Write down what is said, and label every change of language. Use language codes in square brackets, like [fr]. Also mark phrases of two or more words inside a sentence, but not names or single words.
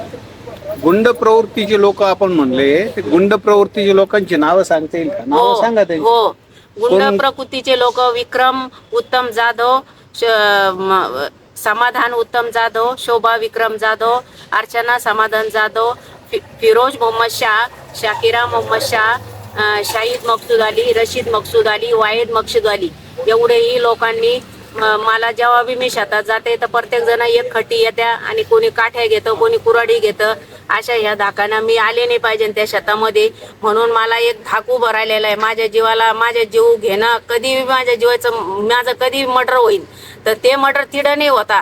[mr] गुंड प्रवृत्तीचे लोक आपण म्हणले, गुंड प्रवृत्तीचे लोकांची नावं सांगता येईल का? नावं सांगा त्यांची। हो, गुंड प्रकृतीचे लोक विक्रम उत्तम जाधव, समाधान उत्तम जाधव, शोभा विक्रम जाधव, अर्चना समाधान जाधव, फिरोज मोहम्मद शाह, शाकिरा मोहम्मद शाह, शाहिद मकसूद अली, रशीद मकसूद अली, वाहिद मकसूद अली एवढेही लोकांनी मला जेव्हा बी मी शेतात जाते तर प्रत्येक जण एक खटी येत्या आणि कोणी काठ्या घेतं, कोणी कुऱ्हाडी घेतं। अशा ह्या धाकांना मी आले नाही पाहिजे त्या शेतामध्ये, म्हणून मला एक धाक उभं राहिलेला आहे। माझ्या जीवाला माझ्या जीव घेणं कधी माझ्या जीवाचं माझं कधी मर्डर होईल तर ते मर्डर तिडं नाही होता।